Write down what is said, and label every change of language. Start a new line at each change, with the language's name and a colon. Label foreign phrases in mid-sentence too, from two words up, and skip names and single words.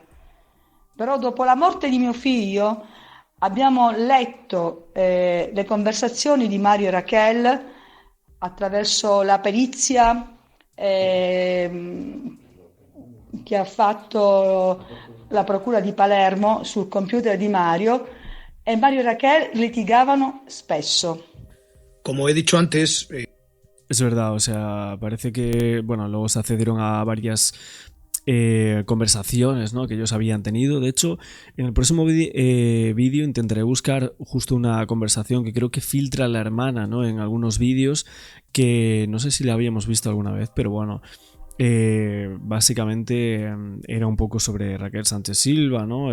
Italian: Però dopo la morte di mio figlio abbiamo letto le conversazioni di Mario e Raquel attraverso la perizia che ha fatto la procura di Palermo sul computer di Mario, e Mario y Raquel litigavano spesso.
Spanish: Como he dicho antes... Es verdad, o sea, parece que, bueno, luego se accedieron a varias conversaciones, ¿no?, que ellos habían tenido. De hecho, en el próximo vídeo intentaré buscar justo una conversación que creo que filtra la hermana, ¿no?, en algunos vídeos, que no sé si la habíamos visto alguna vez, pero bueno, básicamente era un poco sobre Raquel Sánchez Silva, ¿no?